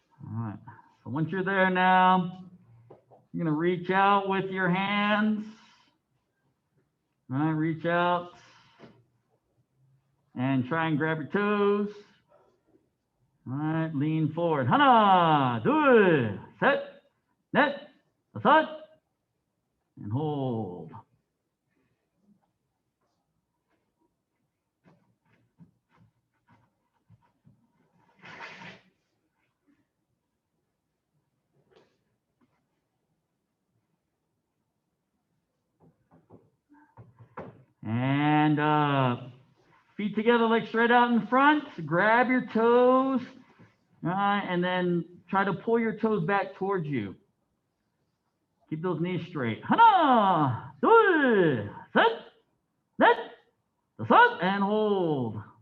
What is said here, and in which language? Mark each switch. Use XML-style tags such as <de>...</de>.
<en>All right, so once you're there now, you're gonna reach out with your hands. All right, reach out and try and grab your toes. All right, lean forward.</en> <ko>하나, 둘, 셋, 넷, 다섯,</ko> <en>and hold. And feet together, legs straight out in front. Grab your toes, and then try to pull your toes back towards you. Keep those knees straight.</en> <ko>하나, 둘, 셋, 넷, 다섯,</ko> <en>and hold.</en>